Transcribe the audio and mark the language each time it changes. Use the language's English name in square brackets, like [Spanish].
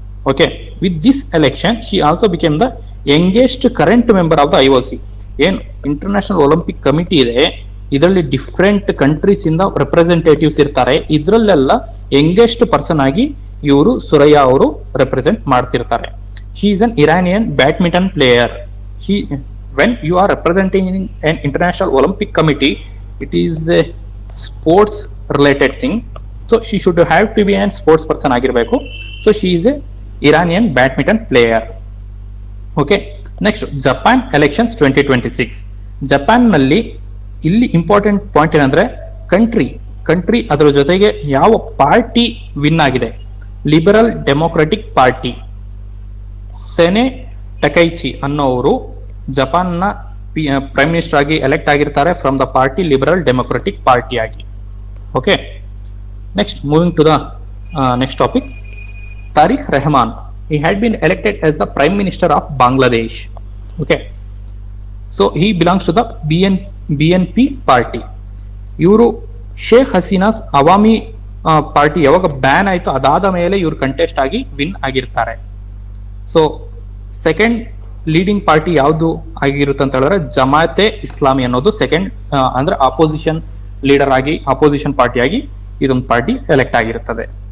[English] Okay, with this election she also became the youngest current member of the IOC. [Kannada] ಏನು international Olympic committee ಇದೆ, ಇದರಲ್ಲಿ different countries ಇಂದ representatives ಇರ್ತಾರೆ. ಇದ್ರಲ್ಲೆಲ್ಲ youngest person ಆಗಿ ಇವರು ಸುರಯ್ಯ ಅವರು ರೆಪ್ರೆಸೆಂಟ್ ಮಾಡ್ತಿರ್ತಾರೆ. [English] She is an Iranian badminton player. When you are representing in an international Olympic committee, it is a sports related thing, so she should have to be a sports person [Kannada] ಆಗಿರಬೇಕು. [English] So she is a Iranian badminton player. Okay, next Japan elections 2026. [Kannada] Japan ನಲ್ಲಿ ಇಲ್ಲಿ important point ಏನಂದ್ರೆ country ಅದರ ಜೊತೆಗೆ ಯಾವ party win ಆಗಿದೆ. Liberal democratic party Seneh ಟಕೈಚಿ ಅನ್ನೋರು ಜಪಾನ್ನ ಪ್ರೈಮ್ ಮಿನಿಸ್ಟರ್ ಆಗಿ ಎಲೆಕ್ಟ್ ಆಗಿರ್ತಾರೆ [English] from the party [Kannada] liberal democratic party ಆಗಿ. [English] Okay, next moving to the next topic. Tarique Rahman, he had been elected as the prime minister of Bangladesh. Okay, so he belongs to the BNP party. [Kannada] ಇವರು Sheikh ಹಸೀನಾಸ್ Awami party ಯಾವಾಗ ban ಆಯ್ತು ಅದಾದ ಮೇಲೆ ಇವರು contest ಆಗಿ win ಆಗಿರ್ತಾರೆ. ಸೊ ಸೆಕೆಂಡ್ ಲೀಡಿಂಗ್ ಪಾರ್ಟಿ ಯಾವುದು ಆಗಿರುತ್ತೆ ಅಂತ ಹೇಳಿದ್ರೆ ಜಮಾತೆ ಇಸ್ಲಾಮಿ ಅನ್ನೋದು ಸೆಕೆಂಡ್, ಅಂದ್ರೆ ಅಪೋಸಿಷನ್ ಲೀಡರ್ ಆಗಿ ಅಪೋಸಿಷನ್ ಪಾರ್ಟಿ ಆಗಿ ಇದೊಂದು ಪಾರ್ಟಿ ಎಲೆಕ್ಟ್ ಆಗಿರುತ್ತದೆ.